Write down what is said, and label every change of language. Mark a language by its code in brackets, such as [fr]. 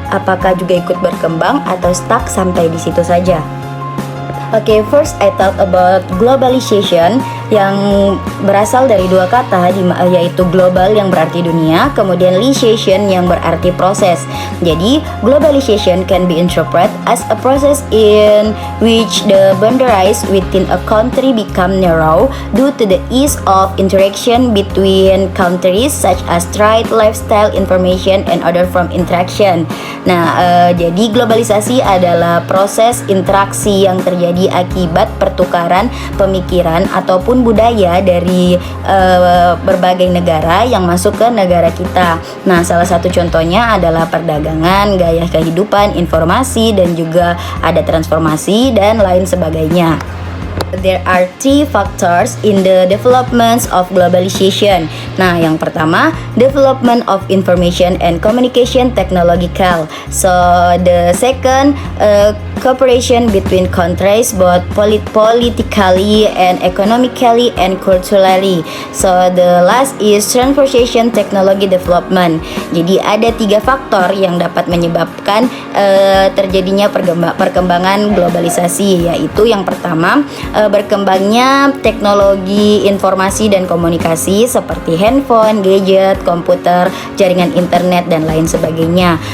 [id] Apakah juga ikut berkembang atau stuck sampai di situ saja? [en] First I talk about globalization [id] yang berasal dari dua kata yaitu global yang berarti dunia, kemudian lization yang berarti proses. [en] Jadi globalization can be interpreted as a process in which the boundaries within a country become narrow due to the ease of interaction between countries such as trade, lifestyle, information, and other form interaction. [id] Jadi globalisasi adalah proses interaksi yang terjadi akibat pertukaran pemikiran ataupun budaya dari berbagai negara yang masuk ke negara kita. Salah satu contohnya adalah perdagangan, gaya kehidupan, informasi, dan juga ada transformasi dan lain sebagainya. [en] There are three factors in the developments of globalization. [id] Yang pertama, [en] development of information and communication technological. So the second, cooperation between countries both politically and economically and culturally. So the last is transportation technology development. [id] Jadi ada tiga faktor yang dapat menyebabkan terjadinya perkembangan globalisasi, yaitu yang pertama, berkembangnya teknologi informasi dan komunikasi seperti handphone, gadget, komputer, jaringan internet, dan lain sebagainya.